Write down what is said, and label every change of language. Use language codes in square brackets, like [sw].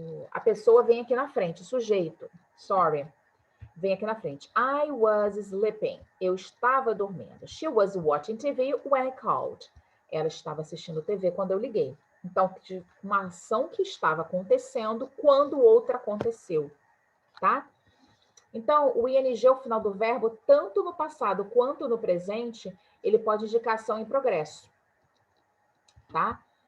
[pt] A pessoa vem aqui na frente, o sujeito, sorry, vem aqui na frente. [en] I was sleeping. [pt] Eu estava dormindo. [en] She was watching TV when I called. [pt] Ela estava assistindo TV quando eu liguei. Então, uma ação que estava acontecendo quando outra aconteceu, tá? Então, o ing ao final do verbo, tanto no passado quanto no presente, ele pode indicar ação em progresso, tá?